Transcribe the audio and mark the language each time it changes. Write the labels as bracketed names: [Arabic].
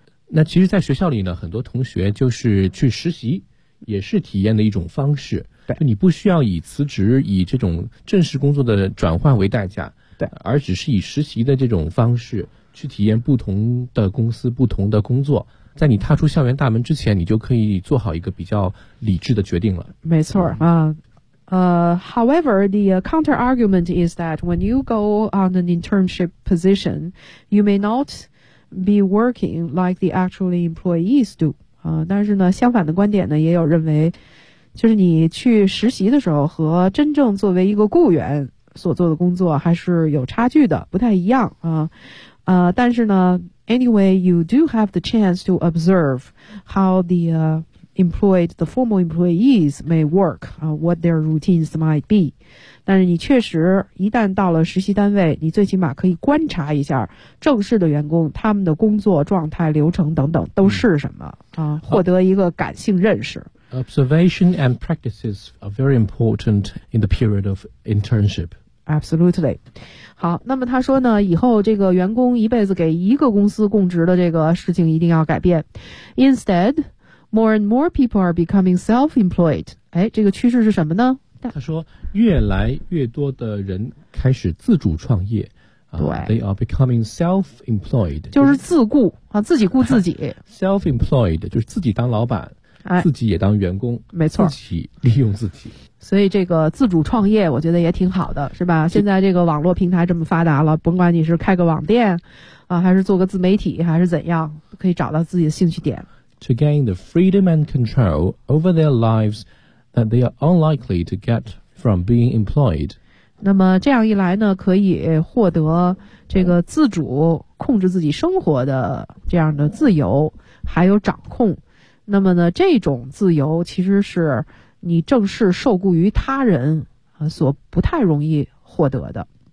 [Chinese] 那其实，在学校里呢，很多同学就是去实习，也是体验的一种方式。对，就你不需要以辞职、以这种正式工作的转换为代价，对，而只是以实习的这种方式。去体验不同的公司、不同的工作，在你踏出校园大门之前，你就可以做好一个比较理智的决定了。没错啊， [English] however, the counter argument is that when you go on an internship position, you may not be working like the actual employees do. [Chinese] 但是呢，相反的观点呢，也有认为，就是你去实习的时候和真正作为一个雇员所做的工作还是有差距的，不太一样啊。但是呢 [English] ，anyway, you do have the chance to observe how the employed, the formal employees may work, what their routines might be. [Chinese] 但是你确实一旦到了实习单位，你最起码可以观察一下正式的员工他们的工作状态、流程等等都是什么啊，获得一个感性认识。 [English] Observation and practices are very important in the period of internship. Absolutely. [Chinese] 好，那么他说呢，以后这个员工一辈子给一个公司供职的这个事情一定要改变。 [English] Instead, more and more people are becoming self-employed. [Chinese] 哎，这个趋势是什么呢？他说，越来越多的人开始自主创业。对。 [English] They are becoming self-employed. [Chinese] 就是自雇，自己雇自己。 Self-employed, 就是自己当老板。自己也当员工，没错，自己利用自己，所以这个自主创业我觉得也挺好的，是吧？现在这个网络平台这么发达了，甭管你是开个网店啊，还是做个自媒体，还是怎样，可以找到自己的兴趣点。 [English] To gain the freedom and control over their lives that they are unlikely to get from being employed. [Chinese] 那么这样一来呢，可以获得这个自主控制自己生活的这样的自由还有掌控。那么呢，这种自由其实是你正式受雇于他人所不太容易获得的。